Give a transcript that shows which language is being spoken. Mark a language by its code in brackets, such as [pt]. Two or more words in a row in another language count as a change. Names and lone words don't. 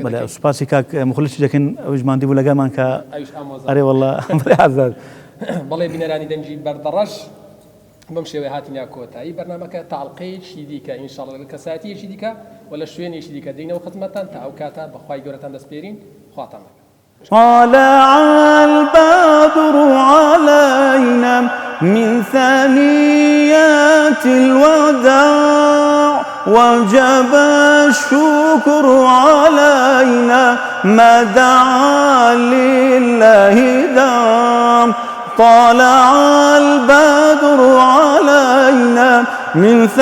[ckb] بەڵێ سوپاسی کاک مخلصی دەکەن ئەوش ماندی بوو لەگەڵمان کە ئەرێ وەڵڵا عەزیز بەڵێ بینەرانی دەنگی بەردەڕەش بەم شێوەیە هاتینیا کۆتایی بەرنامەکە تاڵقەیەکی دیکە ئینشاءڵڵا لە کەسایەتیەکی دیکە و لە شوێنێکی دیکە دێینەوە خزمەتتان تا ئەو کاتە بەخوای گەورەتان دەسپێرین خواتان [ar] طلع البدر علينا من ثنيات الوداع وجب الشكر علينا ما دعا لله دام طلع البدر علينا من